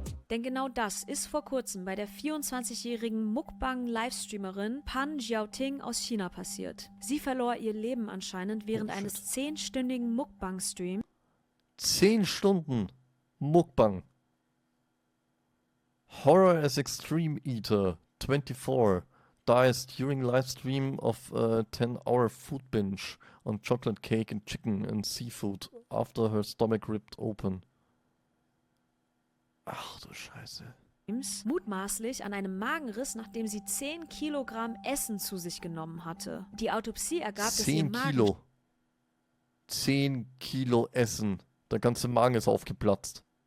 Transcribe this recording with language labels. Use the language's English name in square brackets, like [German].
[German] Denn genau das ist vor kurzem bei der 24-jährigen Mukbang-Livestreamerin Pan Xiaoting aus China passiert. Sie verlor ihr Leben anscheinend während eines 10-stündigen Mukbang-Streams. 10 Stunden Mukbang. [English] Horror as Extreme Eater 24 dies during live stream of a 10-hour food binge on chocolate cake and chicken and seafood after her stomach ripped open. [German] Ach du Scheiße. Mutmaßlich an einem Magenriss, nachdem sie 10 Kilogramm Essen zu sich genommen hatte. Die Autopsie ergab, dass ihr 10 Magen... Kilo. 10 Kilo Essen. Der ganze Magen ist aufgeplatzt.